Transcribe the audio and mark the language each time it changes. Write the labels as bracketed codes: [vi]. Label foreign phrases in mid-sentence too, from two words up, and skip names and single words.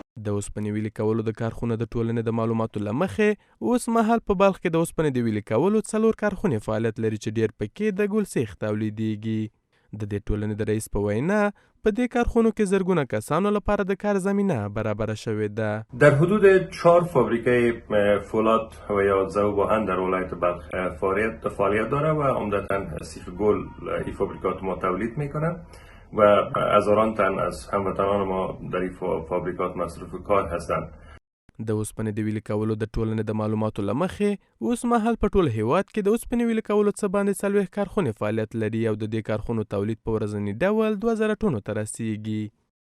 [ps] د اوسپنې ویلې کولو د کارخونه د ټولنې د معلوماتو له مخې اوس مهال په بلخ کې د اوسپنې د ویلې کولو 4 کارخونې فعالیت لري چې ډېر پکې د ګل سیخ تولیدیږي. د دې ټولنې د رئیس په وینا په دې کارخونو کې زرګونه کسانو لپاره د کار زمینه برابره شوې ده. [fa] در حدود 4 فابریکه فولاد و یا ذوب آهن در ولایت بلخ فعالیت داره و عمدتاً سیخ گل این فابریکات ما تولید میکنن و هزاران تن از هموطنان ما در این فابریکات مصروف کار هستند. [ps] د اوسپنې د ویلې کولو د ټولنې د معلوماتو له مخې اوس مهال په ټول هیواد کې د اوسپنې ویلې کولو څه باندې 40 کارخونې فعالیت لري او د دې کارخونو تولید په ورځني ډول 2000 ټنو ته رسیږي.